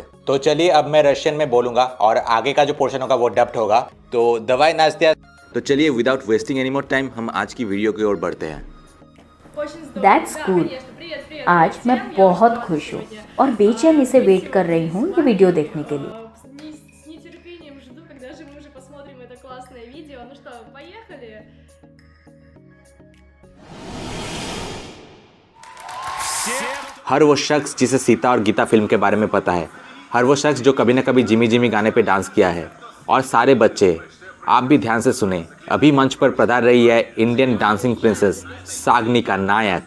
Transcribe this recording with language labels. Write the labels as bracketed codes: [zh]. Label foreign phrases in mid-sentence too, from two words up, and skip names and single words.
[hi] तो चलिए अब मैं रशियन में बोलूंगा और आगे का जो पोर्शन होगा वो डब्ड होगा। तो दवाई नास्त्या। तो चलिए [en] without wasting any more time [hi] हम आज की वीडियो की ओर बढ़ते हैं। [en] that's cool. [hi] आज मैं बहुत खुश हूँ और बेचैनी से वेट कर रही हूँ ये वीडियो देखने के लिए। [ru] С нетерпением жду, когда же мы уже посмотрим это классное видео. Ну что, поехали? [hi] हर वो शख्स जिसे सीता और गीता फिल्म के बारे में पता है, हर वो शख्स जो कभी न कभी जिमी जिमी गाने पे डांस किया है, और सारे बच्चे, आप भी ध्यान से सुने, अभी मंच पर पधार रही है [en] Indian dancing princess [hi] साग्निका नायक।